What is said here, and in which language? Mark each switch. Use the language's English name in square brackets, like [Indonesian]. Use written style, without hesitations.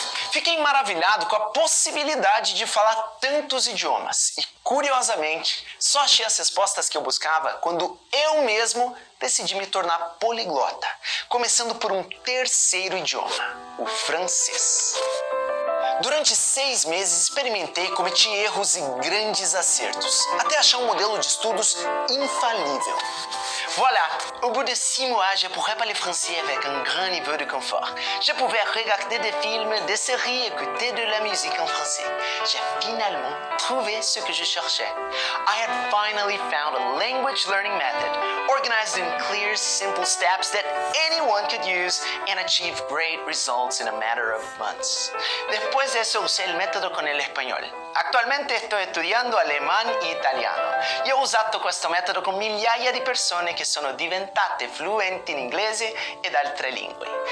[Portuguese] Fiquei maravilhado com a possibilidade de falar tantos idiomas e, curiosamente, só achei as respostas que eu buscava quando eu mesmo decidi me tornar poliglota, começando por um terceiro idioma, o francês. Durante 6 meses experimentei, cometi erros e grandes acertos, até achar um modelo de estudos infalível. [French] Voilà, au bout de 6 mois, je pourrais parler français avec un grand niveau de confort. Je pouvais regarder des films, des séries, écouter de la musique en français. J'ai finalement trouvé ce que je cherchais. [English] I had finally found a language learning method, organized in clear, simple steps that anyone could use, and a achieve great results in a matter of months. [Spanish] Después de eso usé el método con el español. [Italian] Attualmente sto studiando alemán e italiano e ho usato questo metodo con migliaia di persone che sono diventate fluenti in inglese ed altre lingue.